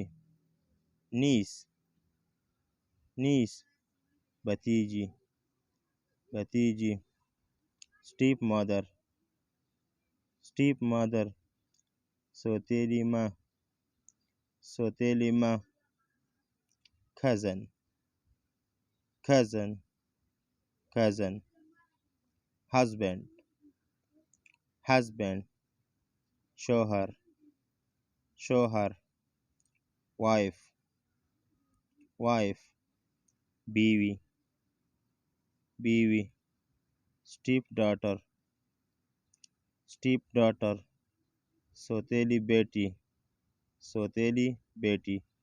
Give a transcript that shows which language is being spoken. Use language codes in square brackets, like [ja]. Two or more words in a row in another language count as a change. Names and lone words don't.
[en] niece, niece, [hi] भतीजी, भतीजी, [en] stepmother, stepmother, [hi] सौतेली माँ, सौतेली माँ, [en] cousin, cousin, cousin, husband, husband, [hi] शौहर, शौहर, [en] wife, wife, [hi] बीवी, बीवी, [en] stepdaughter, stepdaughter, [hi] सौतेली बेटी, सौतेली बेटी,